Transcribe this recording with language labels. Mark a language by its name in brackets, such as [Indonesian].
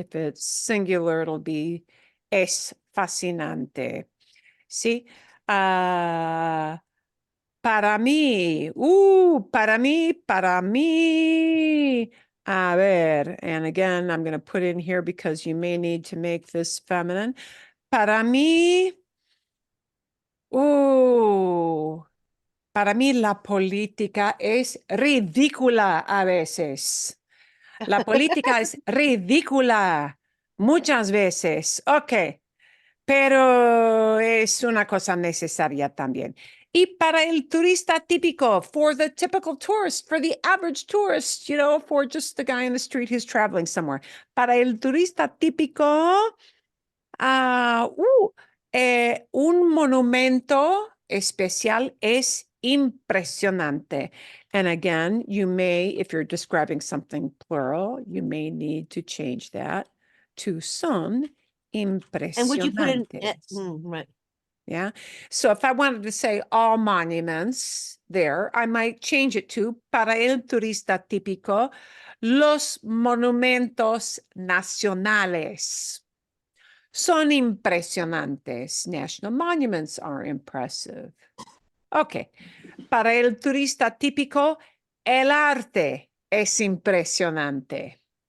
[English] If it's singular, it'll be es fascinante. ¿Sí? [Spanish] Para mí, para mí. [English] A ver, and again, I'm going to put in here because you may need to make this feminine. [Spanish] Para mí, para mí la política es ridícula a veces. La política es ridícula muchas veces. Ok, pero es una cosa necesaria también. [English] Y para el turista típico, for the typical tourist, for the average tourist, for just the guy in the street who's traveling somewhere. [Spanish] Para el turista típico, un monumento especial es impresionante. [English] And again, you may, if you're describing something plural, you may need to change that. two son And would you put in, [Spanish] impresionantes. [English] right, Yeah. So if I wanted to say all monuments there, I might change it to para el turista típico, los monumentos nacionales son impresionantes. National monuments are impressive. Okay. [Spanish] Para el turista típico, el arte es impresionante.